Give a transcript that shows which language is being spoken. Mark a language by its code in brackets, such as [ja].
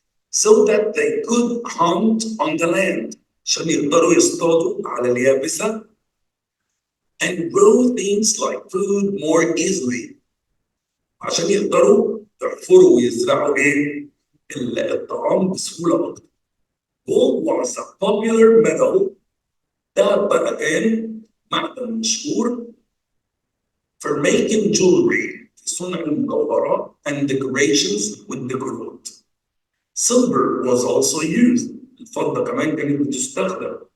[en] So that they could hunt on the land. [ar] عشان يقدروا يصطادوا على اليابسة. [en] And grow things like food more easily. [ar] عشان يقدروا يحفروا ويزرعوا ايه؟ الطعام بسهولة أكتر. [en] Gold was a popular metal. [ar] ده بقى كان معدن مشهور [en] for making jewelry. [ar] في صنع المجوهرات [en] and decorations [ar] والديكورات. [en] Silver was also used. [ar] الفضة كمان كانت بتستخدم.